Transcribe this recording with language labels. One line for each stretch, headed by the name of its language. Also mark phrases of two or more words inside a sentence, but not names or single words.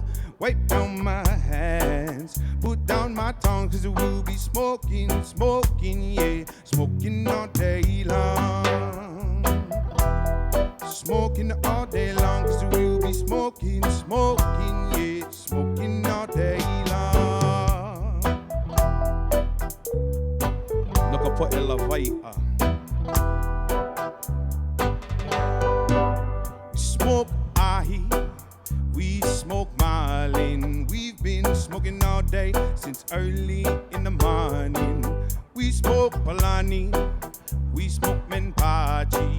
English: Wipe down my hands, put down my tongue, cause we'll be smoking, yeah. Smoking all day long. Smoking all day long, cause we'll be smoking, yeah. Smoking all day long.
Hawaiian: No ka poʻe lawai
English: We smoke ahi, we smoke ma smoking all day since early in the morning. We smoke Palani, we smoke Menpachi.